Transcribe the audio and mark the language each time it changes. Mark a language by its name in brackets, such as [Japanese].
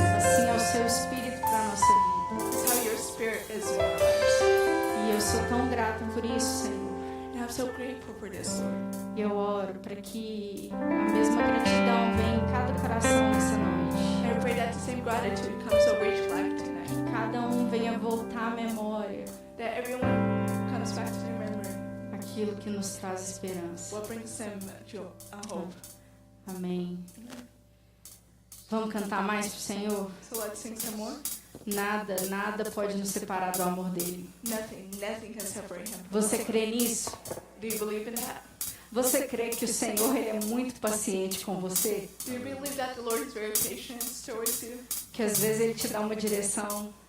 [Portuguese] Assim é o seu Espírito para a nossa vida. [English] That's how your spirit is in our lives. [Portuguese] E eu sou tão grata por isso, Senhor. [English] And I'm so grateful for this, Lord. [Portuguese] E eu oro para que a mesma gratidão venha em cada coração nessa noite. [English] And I pray that the same gratitude comes over each life tonight. [Portuguese] Que cada um venha voltar à memória [English] That everyone comes back to their memory. [Portuguese] aquilo que nos traz esperança. [English] What brings them hope. [Portuguese] Amém. Vamos cantar mais pro Senhor? [English] So let's sing some more. [Portuguese] Nada pode nos separar do amor dele. [English] Nothing can separate him. [Portuguese] Você crê nisso? [English] Do you believe in that? [Portuguese] Você crê que o Senhor ele é muito paciente com você? [English] Do you believe that the Lord is very patient towards you? [Portuguese] Que às vezes ele te dá uma direção